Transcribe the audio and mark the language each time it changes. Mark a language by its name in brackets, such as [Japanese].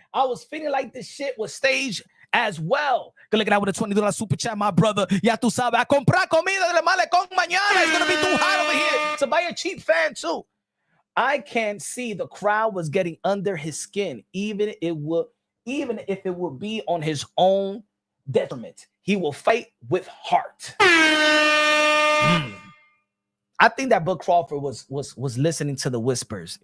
[English] I was feeling like this shit was staged as well. Good looking out with a $20 super chat, my brother. [Spanish] Ya tú sabes, a comprar comida del malecón mañana. [English] It's gonna be too hot over here. So buy a cheap fan too. I can see the crowd was getting under his skin, even if it would be on his own detriment. He will fight with heart. I think that Bud Crawford was listening to the whispers.